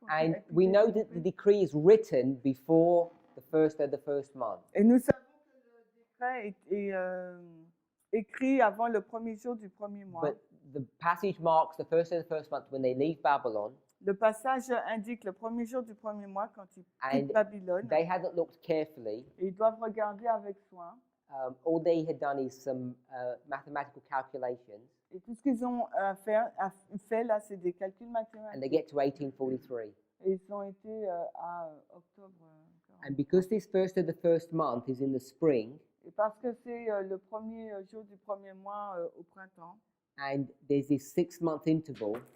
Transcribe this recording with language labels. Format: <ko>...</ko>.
<en>And we know that the decree is written before the first of the first month.</en> <fr>Et nous savons que le décret est écrit avant le premier jour du premier mois.</fr> <en>But the passage marks the first of the first month when they leave Babylon.</en> <fr>Le passage indique le premier jour du premier mois quand ils</fr> <en>And</en> <fr>quittent Babylone.</fr> <en>they hadn't looked carefully.</en> <fr>Et ils doivent regarder avec soin.</fr> <en>All they had done is some mathematical calculations,</en> <fr>Et tout ce qu'ils ont fait là, c'est des calculs</fr> <en>and they</en> <fr>mathématiques.</fr> <en>get to 1843.</en> <fr>Et ils ont été à octobre 40.</fr> <en>And because this first of the first month is in the spring,</en> <fr>Et parce que c'est le premier jour du premier mois au printemps,</fr> <en>and there's this 6-month interval,</en>